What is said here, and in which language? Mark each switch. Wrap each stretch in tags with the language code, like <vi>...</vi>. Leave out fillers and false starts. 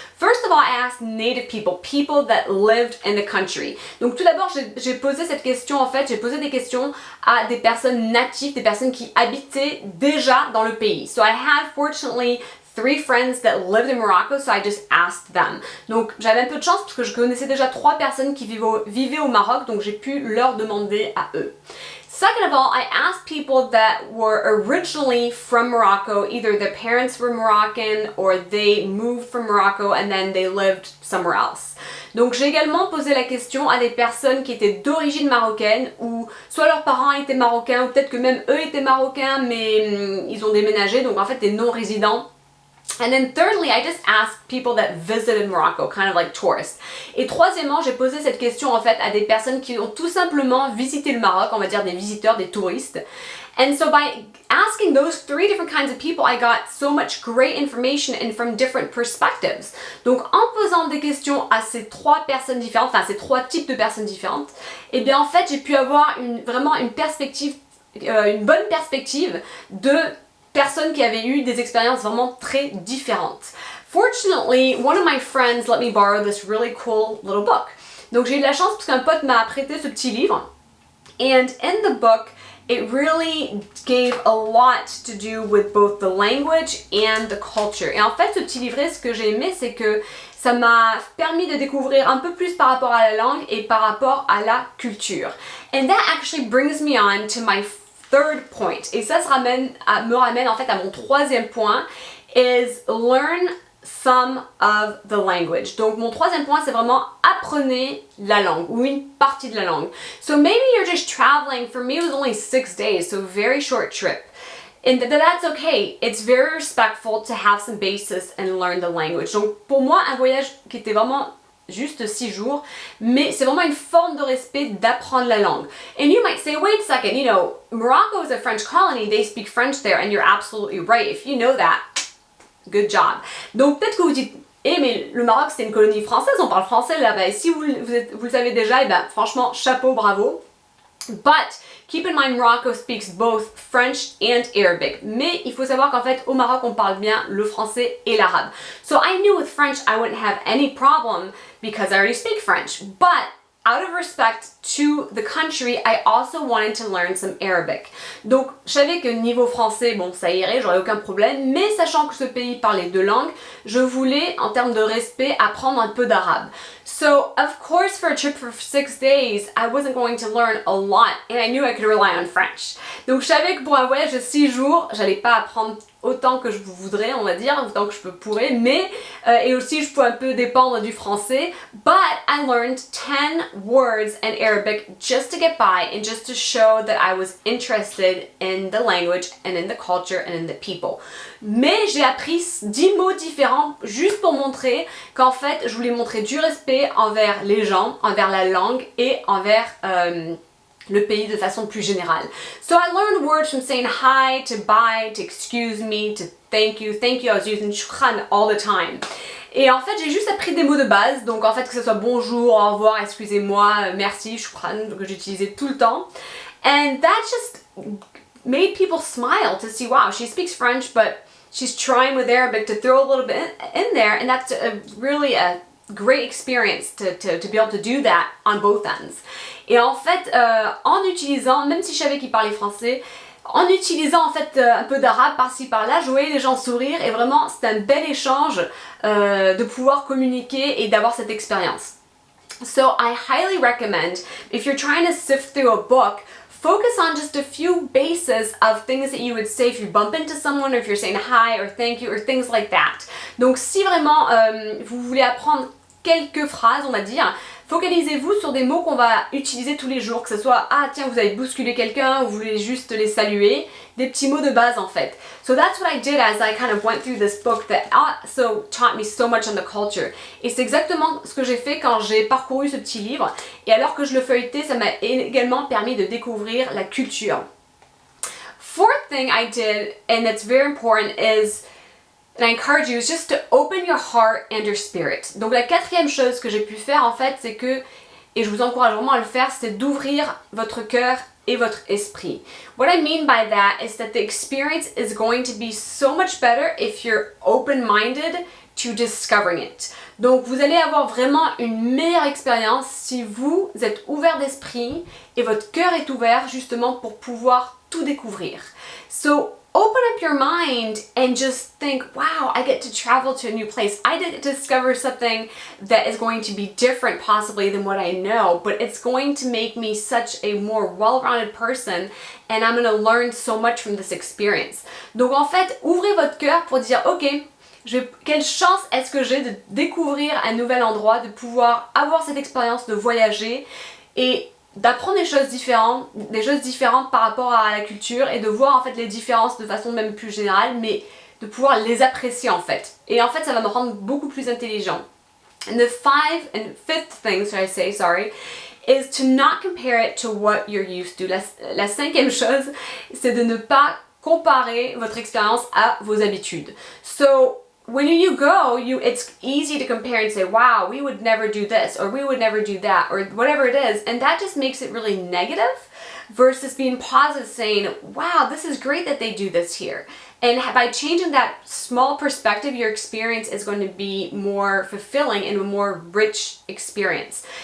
<en>First of all, I asked native people, people that lived in the country.</en> <fr>Donc tout d'abord, j'ai posé cette question, en fait, j'ai posé des questions à des personnes natives, des personnes qui habitaient déjà dans le pays.</fr> <en>So I had, fortunately, 3 friends that lived in Morocco, so I just asked them.</en> <fr>Donc j'avais un peu de chance parce que je connaissais déjà 3 personnes qui vivaient au Maroc, donc j'ai pu leur demander à eux.</fr> <en>Second of all, I asked people that were originally from Morocco, either their parents were Moroccan or they moved from Morocco and then they lived somewhere else.</en> <fr>Donc j'ai également posé la question à des personnes qui étaient d'origine marocaine ou soit leurs parents étaient marocains ou peut-être que même eux étaient marocains mais ils ont déménagé, donc en fait des non-résidents.</fr> <en>And then thirdly, I just asked people that visited Morocco, kind of like tourists.</en> <fr>Et troisièmement, j'ai posé cette question en fait à des personnes qui ont tout simplement visité le Maroc, on va dire des visiteurs, des touristes.</fr> <en>And so by asking those 3 different kinds of people, I got so much great information and from different perspectives.</en> <fr>Donc en posant des questions à ces 3 personnes différentes, enfin ces 3 types de personnes différentes, eh bien en fait j'ai pu avoir vraiment une perspective, une bonne perspective de personnes qui avaient eu des expériences vraiment très différentes.</fr> <en>Fortunately, one of my friends let me borrow this really cool little book.</en> <fr>Donc j'ai eu de la chance parce qu'un pote m'a prêté ce petit livre.</fr> <en>And in the book, it really gave a lot to do with both the language and the culture.</en> <fr>Et en fait, ce petit livret, ce que j'ai aimé, c'est que ça m'a permis de découvrir un peu plus par rapport à la langue et par rapport à la culture.</fr> <en>And that actually brings me on to my third point,</en> <fr>et ça me ramène en fait à mon 3e point,</fr> <en>is learn some of the language.</en> <fr>Donc mon 3e point, c'est vraiment apprenez la langue ou une partie de la langue.</fr> <en>So maybe you're just traveling. For me, it was only 6 days, so very short trip. And that's okay. It's very respectful to have some basis and learn the language.</en> <fr>Donc pour moi, un voyage qui était vraiment juste 6 jours, mais c'est vraiment une forme de respect d'apprendre la langue.</fr> <en>And you might say, wait a second, you know, Morocco is a French colony, they speak French there, and you're absolutely right. If you know that, good job.</en> <fr>Donc peut-être que vous dites, mais le Maroc c'est une colonie française, on parle français là-bas, et si vous le savez déjà, et ben franchement, chapeau, bravo.</fr> <en>But keep in mind, Morocco speaks both French and Arabic.</en> <fr>Mais il faut savoir qu'en fait, au Maroc, on parle bien le français et l'arabe.</fr> <en>So I knew with French, I wouldn't have any problem because I already speak French. But out of respect to the country, I also wanted to learn some Arabic.</en> <fr>Donc, je savais que niveau français, bon, ça irait, j'aurais aucun problème. Mais sachant que ce pays parlait 2 langues, je voulais, en termes de respect, apprendre un peu d'arabe.</fr> <en>So, of course, for a trip for 6 days, I wasn't going to learn a lot, and I knew I could rely on French.</en> <fr>Donc, je savais que pour un voyage de 6 jours, j'allais pas apprendre autant que je voudrais, on va dire, autant que je pourrais, mais, et aussi je peux un peu dépendre du français,</fr> <en>but I learned 10 words in Arabic just to get by and just to show that I was interested in the language and in the culture and in the people.</en> <fr>Mais j'ai appris 10 mots différents juste pour montrer qu'en fait, je voulais montrer du respect envers les gens, envers la langue et envers le pays de façon plus générale.</fr> <en>So I learned words from saying hi, to bye, to excuse me, to thank you. Thank you, I was using shukran all the time.</en> <fr>Et en fait, j'ai juste appris des mots de base. Donc en fait, que ce soit bonjour, au revoir, excusez-moi, merci, shukran, que j'utilisais tout le temps.</fr> <en>And that just made people smile to see, wow, she speaks French, but she's trying with Arabic to throw a little bit in there. And that's really a great experience to be able to do that on both ends.</en> <fr>Et en fait, en utilisant, même si je savais qu'il parlait français, en utilisant en fait un peu d'arabe par-ci par-là, je voyais les gens sourire et vraiment c'était un bel échange de pouvoir communiquer et d'avoir cette expérience.</fr> <en>So I highly recommend, if you're trying to sift through a book, focus on just a few bases of things that you would say if you bump into someone, or if you're saying hi or thank you or things like that.</en> <fr>Donc si vraiment vous voulez apprendre quelques phrases, on va dire, focalisez-vous sur des mots qu'on va utiliser tous les jours, que ce soit ah tiens vous avez bousculé quelqu'un ou vous voulez juste les saluer, des petits mots de base en fait.</fr> <en>So that's what I did as I kind of went through this book that also taught me so much on the culture.</en> <fr>Et c'est exactement ce que j'ai fait quand j'ai parcouru ce petit livre. Et alors que je le feuilletais, ça m'a également permis de découvrir la culture.</fr> <en>Fourth thing I did, and that's very important, is and I encourage you is just to open your heart and your spirit.</en> <fr>Donc la quatrième chose que j'ai pu faire en fait, c'est que, et je vous encourage vraiment à le faire, c'est d'ouvrir votre cœur et votre esprit.</fr> <en>What I mean by that is that the experience is going to be so much better if you're open-minded to discovering it.</en> <fr>Donc vous allez avoir vraiment une meilleure expérience si vous êtes ouvert d'esprit et votre cœur est ouvert justement pour pouvoir tout découvrir.</fr> <en>So open up your mind and just think, wow, I get to travel to a new place. I get to discover something that is going to be different possibly than what I know, but it's going to make me such a more well-rounded person and I'm going to learn so much from this experience.</en> <fr>Donc en fait, ouvrez votre cœur pour dire, ok, quelle chance est-ce que j'ai de découvrir un nouvel endroit, de pouvoir avoir cette expérience de voyager et d'apprendre des choses différentes par rapport à la culture et de voir en fait les différences de façon même plus générale, mais de pouvoir les apprécier en fait. Et en fait ça va me rendre beaucoup plus intelligent.</fr> <en>And the fifth thing, is to not compare it to what you're used to.</en> <fr>La cinquième chose, c'est de ne pas comparer votre expérience à vos habitudes.</fr> <en>So when you go, it's easy to compare and say, wow, we would never do this, or we would never do that, or whatever it is, and that just makes it really negative versus being positive, saying, wow, this is great that they do this here. And by changing that small perspective, your experience is going to be more fulfilling and a more rich experience.</en>